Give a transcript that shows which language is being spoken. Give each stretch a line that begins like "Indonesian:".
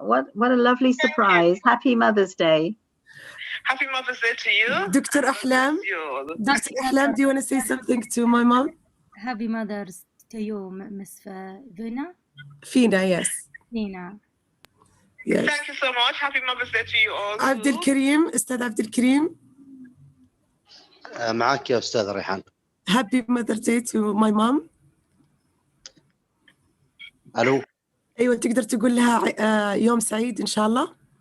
English: What a lovely surprise. Happy Mother's Day. Happy Mother's Day to you. Dr. Ahlam, Dr. Ahlam, do you want to say something to my mom? Happy Mother's to you, Miss Fina. Fina, yes. Fina. Yes. Thank you so much. Happy Mother's Day to you all.
Arabic: عبد الكريم, أستاذ عبد الكريم. معك يا أستاذ ريحان.
English: Happy Mother's Day to my mom.
Arabic: ألو. أيوة تقدر تقول لها يوم سعيد إن شاء الله.